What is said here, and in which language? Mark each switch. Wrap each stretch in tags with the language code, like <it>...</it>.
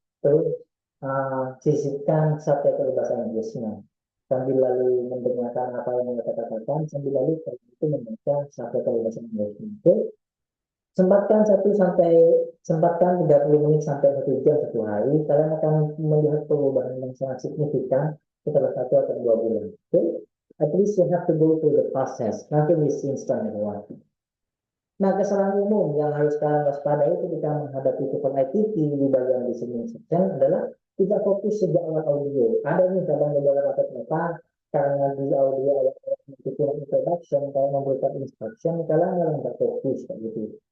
<id>Terus sisipkan subtitle bahasa Inggrisnya sambil lalu mendengarkan apa yang mereka katakan sambil lalu itu membaca subtitle bahasa Inggrisnya. Oke, sempatkan 30 menit sampai 1 jam satu hari, kalian akan melihat perubahan yang sangat signifikan setelah 1 atau 2 bulan.</id> <en>Oke, at least you have to go through the process. Nothing is instant in one.</en> <id>Nah, kesalahan umum yang harus kalian waspadai ketika menghadapi TOEFL ITP di bagian listening section adalah tidak fokus sejak awal audio. Ada nih kadang beberapa kata karena di audio awal itu kurang introduction, kalau memberikan instruction, kalian malah nggak fokus kayak gitu.</id>